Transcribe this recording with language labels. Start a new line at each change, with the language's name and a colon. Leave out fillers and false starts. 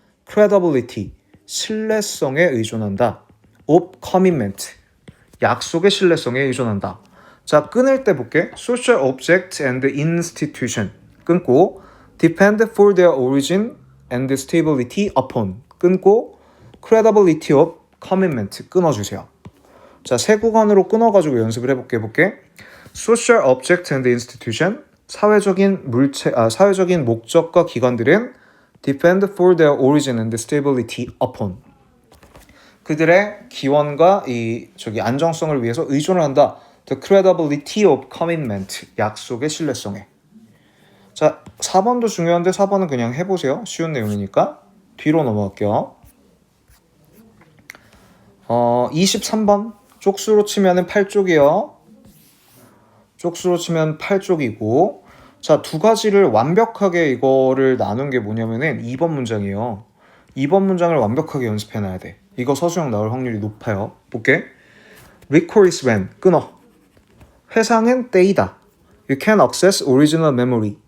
Korean: credibility, 신뢰성에 의존한다.
English: of commitment,
Korean: 약속의 신뢰성에 의존한다. 자, 끊을 때 볼게.
English: social object and institution 끊고 depend for their origin and stability upon 끊고 credibility of commitment 끊어주세요.
Korean: 자, 세 구간으로 끊어가지고 연습을 해볼게.
English: social object and institution,
Korean: 사회적인 목적과 기관들은
English: depend for their origin and stability upon,
Korean: 그들의 기원과 안정성을 위해서 의존을 한다.
English: The credibility of commitment,
Korean: 약속의 신뢰성에. 자, 4번도 중요한데 4번은 그냥 해보세요. 쉬운 내용이니까. 뒤로 넘어갈게요. 23번 쪽수로 치면은 8쪽이에요. 쪽수로 치면 8쪽이고, 자, 두 가지를 완벽하게 이거를 나눈 게 뭐냐면은 2번 문장이에요. 2번 문장을 완벽하게 연습해놔야 돼. 이거 서술형 나올 확률이 높아요. 볼게.
English: Recall is when, 끊어.
Korean: 회상은 때이다.
English: You can access original memory.